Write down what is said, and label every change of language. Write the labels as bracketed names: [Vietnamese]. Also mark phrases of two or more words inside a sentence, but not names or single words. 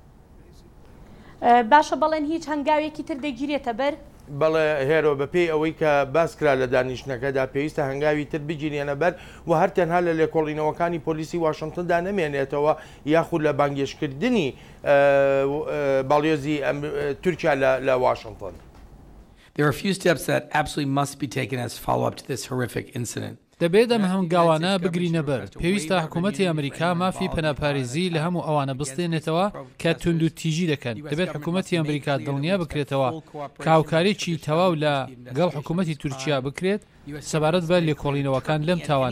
[Central Kurdish] باشە بەڵێن هیچ هەنگاوێکی تر دەگیرێتە بەر؟ بەڵێ هێرۆ بەپێی ئەوەی کە باس کرا لە دانیشتنەکەدا پێویستە هەنگاوی تر بگیرێنە بەر و هەر تەنها لە لێکۆڵینەوەکانی پۆلیسی واشنگتندا نەمێنێتەوە یاخود لە بانگێشکردنی باڵیۆزی تورکیا لە واشنگتن. [English] There are a few steps that absolutely must be taken as follow-up to this horrific incident. [Central Kurdish] دەبێت ئەم هەنگاوانە بگرینە بەر. پێویستە حکوومەتی ئەمریکا مافی پەناپارێزی لە هەموو ئەوانە بستێنێتەوە کە توندوتیژی دەکەن. دەبێت حکوومەتی ئەمریکا دڵنیا بکرێتەوە کاوکارێکی تەواو لە گەڵ حکوومەتی تورکیا بکرێت سەبارەت بە لێکۆڵینەوەکان لەم تاوانە.